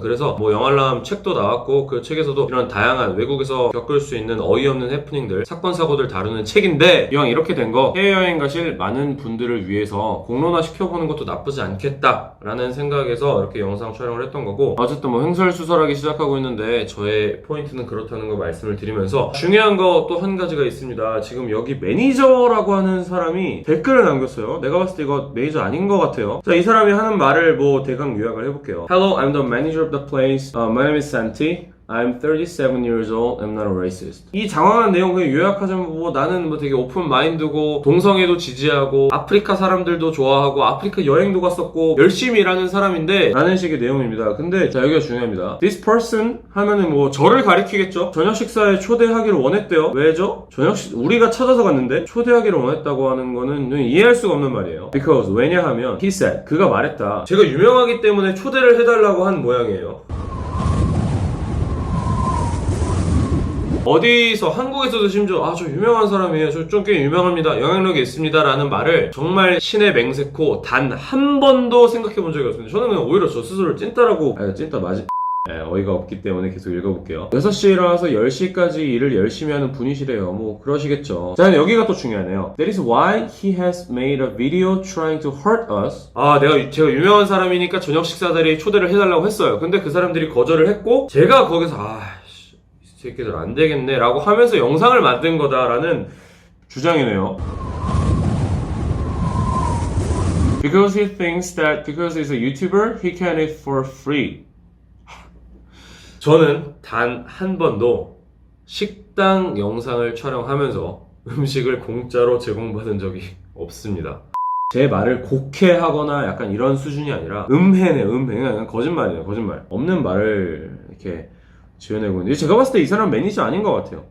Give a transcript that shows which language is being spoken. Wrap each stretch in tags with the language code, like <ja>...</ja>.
<ko>그래서 뭐 영알람 책도 나왔고 그 책에서도 이런 다양한 외국에서 겪을 수 있는 어이없는 해프닝들 사건 사고들 다루는 책인데 이왕 이렇게 된 거 해외여행 가실 많은 분들을 위해서 공론화 시켜보는 것도 나쁘지 않겠다라는 생각에서 이렇게 영상 촬영을 했던 거고 어쨌든 뭐 횡설수설하기 시작하고 있는데 저의 포인트는 그렇다는 거 말씀을 드리면서 중요한 거 또 한 가지가 있습니다. 지금 여기 매니저라고 하는 사람이 댓글을 남겼어요. 내가 봤을 때 이거 매니저 아닌 것 같아요. 자, 이 사람이 하는 말을 뭐 대강 요약을 해볼게요.</ko> <en>Hello, I'm the manager of the place. My name is Santi. I'm 37 years old. I'm not a racist.</en> <ko>이 장황한 내용 그냥 요약하자면 뭐 나는 뭐 되게 오픈 마인드고 동성애도 지지하고 아프리카 사람들도 좋아하고 아프리카 여행도 갔었고 열심히 일하는 사람인데 라는 식의 내용입니다. 근데 자 여기가 중요합니다.</ko> <en>This person</en> <ko>하면은 뭐 저를 가리키겠죠. 저녁 식사에 초대하기를 원했대요. 왜죠? 우리가 찾아서 갔는데 초대하기를 원했다고 하는 거는 이해할 수가 없는 말이에요.</ko> <en>Because</en> <ko>왜냐하면</ko> <en>he said</en> <ko>그가 말했다. 제가 유명하기 때문에 초대를 해달라고 한 모양이에요. 어디서 한국에서도 심지어 저 유명한 사람이에요. 저 좀 꽤 유명합니다. 영향력이 있습니다. 라는 말을 정말 신의 맹세코 단 한 번도 생각해 본 적이 없습니다. 저는 그냥 오히려 저 스스로를 찐따라고 찐따 맞지? 어이가 없기 때문에 계속 읽어볼게요. 6시에 일어나서 10시까지 일을 열심히 하는 분이시래요. 뭐 그러시겠죠. 자, 여기가 또 중요하네요.</ko> <en>That is why he has made a video trying to hurt us.</en> <ko>제가 유명한 사람이니까 저녁 식사자리 초대를 해달라고 했어요. 근데 그 사람들이 거절을 했고 제가 거기서 이 새끼들 안 되겠네 라고 하면서 영상을 만든 거다라는 주장이네요.</ko> <en>Because he thinks that because he's a YouTuber, he can eat for free.</en> <ko>저는 단 한 번도 식당 영상을 촬영하면서 음식을 공짜로 제공받은 적이 없습니다. 제 말을 곡해하거나 약간 이런 수준이 아니라 음해네. 그냥 거짓말이에요. 거짓말. 없는 말을 이렇게 지어내고 있는데 제가 봤을 때 이 사람 매니저 아닌 것 같아요.</ko>